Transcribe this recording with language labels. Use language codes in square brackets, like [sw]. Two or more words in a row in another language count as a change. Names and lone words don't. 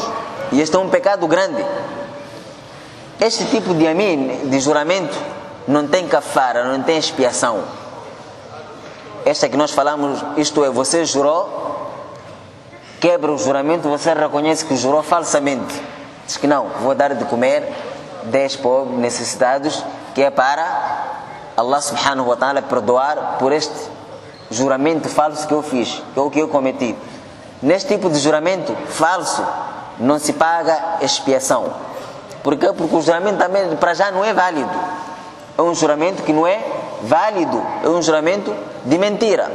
[pt] E este é um pecado grande. Este tipo de Yamin, de juramento, não tem kafara, não tem expiação. Esta que nós falamos, isto é, você jurou, quebra o juramento, você reconhece que jurou falsamente. Diz que não, vou dar de comer 10 pobres necessitados, que é para [ar] الله سبحانه وتعالى [pt] perdoar por este juramento falso que eu fiz, que é o que eu cometi. Neste tipo de juramento falso, não se paga expiação. Por quê? Porque o juramento também, para já, não é válido. É um juramento que não é válido, é um juramento de mentira.